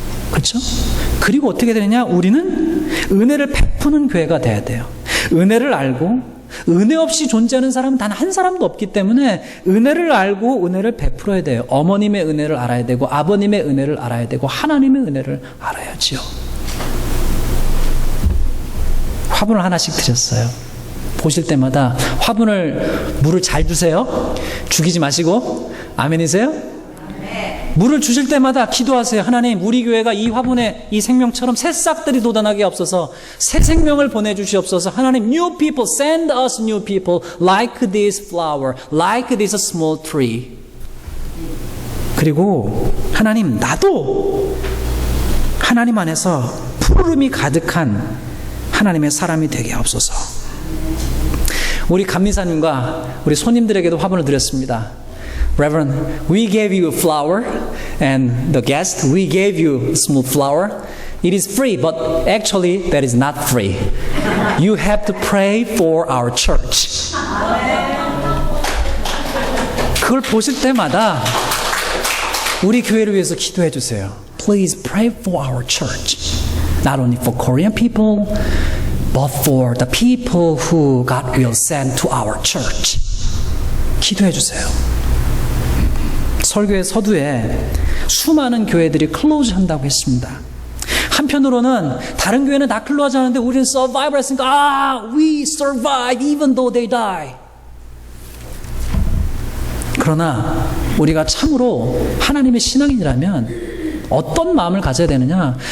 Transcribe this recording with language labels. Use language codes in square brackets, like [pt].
[ko] 그렇죠? 그리고 어떻게 되느냐? 우리는 은혜를 베푸는 교회가 돼야 돼요. 은혜를 알고, 은혜 없이 존재하는 사람은 단 한 사람도 없기 때문에 은혜를 알고 은혜를 베풀어야 돼요. 어머님의 은혜를 알아야 되고, 아버님의 은혜를 알아야 되고, 하나님의 은혜를 알아야지요. 화분을 하나씩 드렸어요. 보실 때마다 화분을 물을 잘 주세요. 죽이지 마시고. 아멘이세요? 물을 주실 때마다 기도하세요. 하나님, 우리 교회가 이 화분에 이 생명처럼 새싹들이 돋아나게 없어서 새 생명을 보내주시옵소서. 하나님, [en] new people, send us new people like this flower, like this small tree. [ko] 그리고 하나님, 나도 하나님 안에서 푸르름이 가득한 하나님의 사람이 되게 하옵소서. 우리 감리사님과 우리 손님들에게도 화분을 드렸습니다. [en] Reverend, we gave you a flower, and the guest, we gave you a small flower. It is free, but actually that is not free. You have to pray for our church. [ko] 그걸 보실 때마다 우리 교회를 위해서 기도해 주세요. [en] Please pray for our church. Not only for Korean people, but for the people who God will send to our church. [ko] 기도해 주세요. 설교의 서두에 수많은 교회들이 클로즈 한다고 했습니다. 한편으로는 다른 교회는 다 클로즈 하는데 우리는 survival 했으니까 [en] we survive even though they die. [ko] 그러나 우리가 참으로 하나님의 신앙인이라면 어떤 마음을 가져야 되느냐?